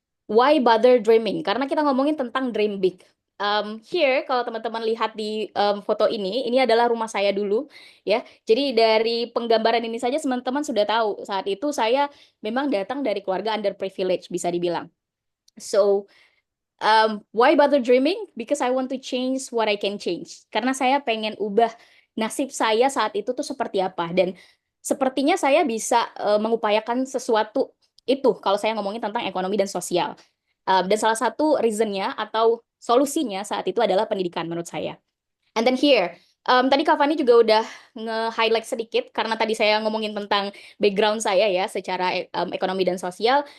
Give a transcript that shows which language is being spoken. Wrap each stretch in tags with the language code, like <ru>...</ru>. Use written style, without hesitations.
<en>Why bother dreaming?</en> <id>Karena kita ngomongin tentang dream big. Here, kalau teman-teman lihat di foto ini adalah rumah saya dulu, ya. Jadi dari penggambaran ini saja teman-teman sudah tahu saat itu saya memang datang dari keluarga underprivileged, bisa dibilang.</id> <en>So, why bother dreaming? Because I want to change what I can change.</en> <id>Karena saya pengen ubah nasib saya saat itu tuh seperti apa. Dan sepertinya saya bisa mengupayakan sesuatu itu kalau saya ngomongin tentang ekonomi dan sosial. Dan salah satu reasonnya atau solusinya saat itu adalah pendidikan menurut saya.</id> <en>And then here,</en> <id>tadi Kak Fani juga udah nge-highlight sedikit karena tadi saya ngomongin tentang background saya ya secara ekonomi dan sosial.</id>